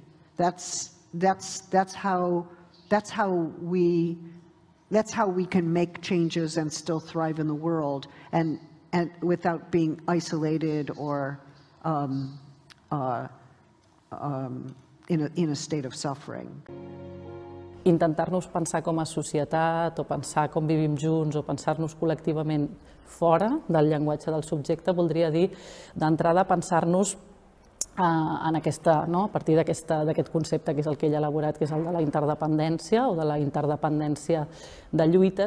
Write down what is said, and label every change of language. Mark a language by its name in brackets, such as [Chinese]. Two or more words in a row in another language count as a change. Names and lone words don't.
[English] That's how we can make changes and still thrive in the world, and without being isolated or in a state of suffering. [Catalan] Intentar-nos pensar com a societat o pensar com vivim junts o pensar-nos col·lectivament fora del llenguatge del subjecte voldria dir d'entrada pensar-nos a partir d'aquest concepte que és el que ell ha elaborat, que és el de la interdependència o de la interdependència de lluites.